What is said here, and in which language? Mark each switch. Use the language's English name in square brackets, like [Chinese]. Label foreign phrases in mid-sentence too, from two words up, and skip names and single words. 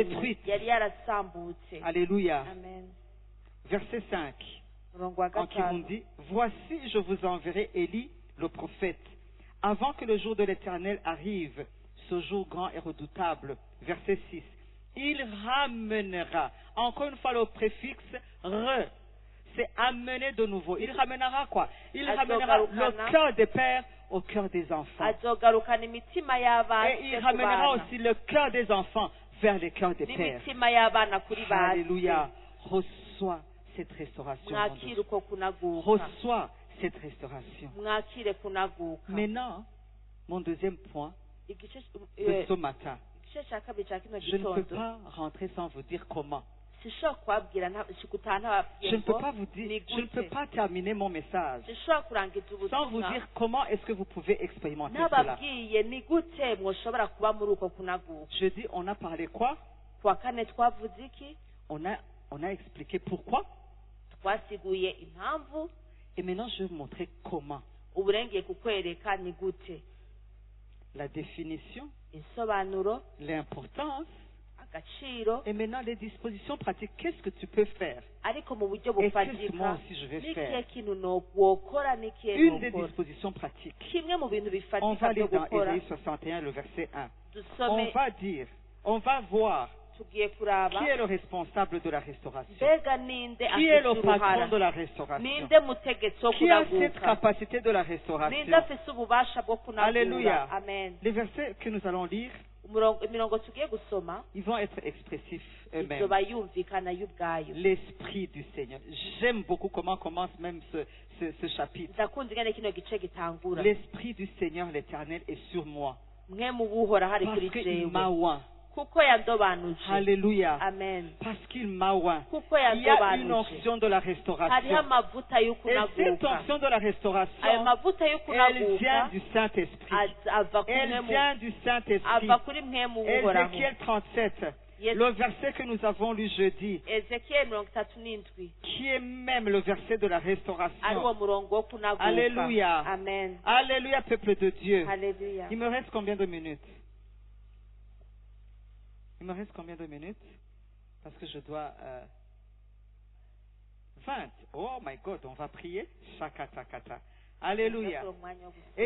[French] détruite. [Rundi] yari yarasambutse [French] Alléluia. [Rundi] amen [French] Verset 5. [Rundi] murongo wa [French] En qui on [Rundi] gatanu [French] dit, voici je vous enverrai Élie, le prophète, avant que le jour de l'Éternel arrive, ce jour grand et redoutable. Verset 6. Il ramènera, encore une fois le préfixe re, c'est amener de nouveau. Il ramènera quoi? Il ramènera le cœur des pères au cœur des enfants. [Rundi] azogarukana imitima y'abana [French] Et il ramènera aussi le cœur des enfants vers les cœurs des pères. [Rundi] n'imitima y'abana kuri ba [French] Alléluia. Reçois cette restauration. mon [Rundi] mwakire [French] Dieu. [Rundi] uko kunaguka [French] Reçois cette restauration. [Rundi] mwakire kunaguka [French] Maintenant, mon deuxième point [Rundi] igice [French] de ce matin, [Rundi] igice cya kabiri cya kino [French] je ne peux [Rundi] gitondo [French] pas rentrer sans vous dire comment. [Rundi] sishobora kubabwira gutaha ntababwiye [French] Je ne peux [Rundi] ngo [French] pas vous dire, [Rundi] ni [French] je ne peux [Rundi] gute [French] pas terminer mon message [Rundi] sishobora kurangiza [French] sans vous [Rundi] ubutumwa [French] dire comment est-ce que vous pouvez expérimenter cela. [Rundi] ntababwiye ni gute mwoshobora kuba muri uko kunaguka [French] Je dis, on a parlé quoi? [Rundi] kuwa kane twavuze iki [French] On a expliqué pourquoi. [Rundi] twasiguye impamvu [French] Et maintenant, je vais vous montrer comment. [Rundi] ubu ngiye kukwereka ni gute [French] La définition, [Rundi] insobanuro [French] l'importance, [Rundi] agaciro [French] et maintenant les dispositions pratiques. Qu'est-ce que tu peux faire? [Rundi] ariko mu buryo [French] Et qu'est-ce que moi [Rundi] bufatika [French] aussi je vais [Rundi] n'ikihe [French] faire? [Rundi] kintu wokora n'ikihe [French] Une des [Rundi] nokora [French] dispositions pratiques. [Rundi] kimwe mu bintu [French] On [Rundi] bifatika [French] va aller [Rundi] byo [French] dans [Rundi] gukora [French] Ésaïe 61, le verset 1. [Rundi] dusome [French] On va dire, on va voir [Rundi] tugiye kuraba [French] qui est le responsable de la restauration. [Rundi] mbega ninde [French] Qui est [Rundi] afite [French] le patron [Rundi] uruhara [French] de la restauration? [Rundi] ninde mutegetsi wo [French] Qui a cette [Rundi] kunaguka [French] capacité de la [Rundi] ninde [French] restauration? [Rundi] afise ububasha bwo kunagura [French] Alléluia. [Rundi] amen [French] Les versets que nous allons lire, [Rundi] imirongo tugiye gusoma [French] ils vont être expressifs eux-mêmes. [Rundi] izoba yumvikana y'ubwayo [French] L'Esprit du Seigneur. J'aime beaucoup comment commence même ce chapitre. [Rundi] ndakunze ingene kino gice gitangura [French] L'Esprit du Seigneur l'Éternel est sur moi. [Rundi] mwe mu buhora hari [French] Parce [Rundi] kuri [French] qu'il [Rundi] jewe [French] m'a oint. [Rundi] kuko yandobanuje [French] Alléluia. [Rundi] amen [French] Parce qu'il m'a oint. [Rundi] kuko [French] Il y a une [Rundi] yandobanuje [French] onction de la [Rundi] hariho [French] restauration. [Rundi] amavuta yo [French] Et cette [Rundi] kunaguka [French] onction de la [Rundi] ayo [French] restauration, [Rundi] mavuta yo [French] elle vient [Rundi] kunaguka [French] du Saint-Esprit. [Rundi] ava kuri [French] Elle [Rundi] mwe mu [French] vient du Saint-Esprit. [Rundi] ava kuri mwe mu buhoraho [French] Ézéchiel 37, Yes. le verset que nous avons lu jeudi, [Rundi] ezekiyeli 37 [French] qui est même le verset de la [Rundi] ari uwo [French] restauration. [Rundi] murongo wo kunaguka [French] Alléluia. [Rundi] amen [French] Alléluia, peuple de Dieu. [Rundi] haleluya [French] Il me reste combien de minutes? Il me reste combien de minutes? Parce que je dois... 20. [English] Oh my God, [French] on va prier. Shakatakata. Alléluia.